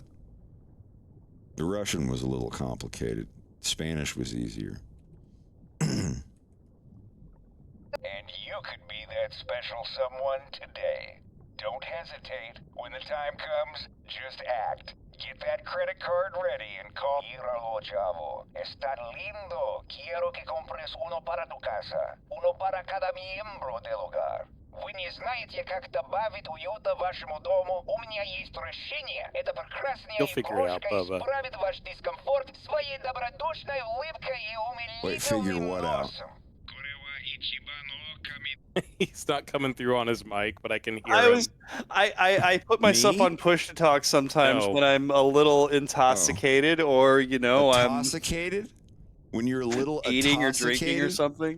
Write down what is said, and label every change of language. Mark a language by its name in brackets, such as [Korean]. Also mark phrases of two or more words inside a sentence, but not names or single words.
[English] The Russian was a little complicated. Spanish was easier. And you could be that special someone today. Don't hesitate. When the time comes, just act. Get that credit card ready and call. [Spanish] Míralo, chavo. Está lindo. Quiero que compres uno para tu casa. Uno para cada miembro del hogar. [Russian] Вы не знаете, как добавить уюта вашему дому? У меня есть решение. Это прекрасная игрушка исправит ваш дискомфорт своей добродушной улыбкой и умилительным носом. [English] He's not coming through on his mic, but I can hear him. I put myself on push to talk sometimes when I'm a little intoxicated or, you know, intoxicated? When you're a little eating or drinking or something.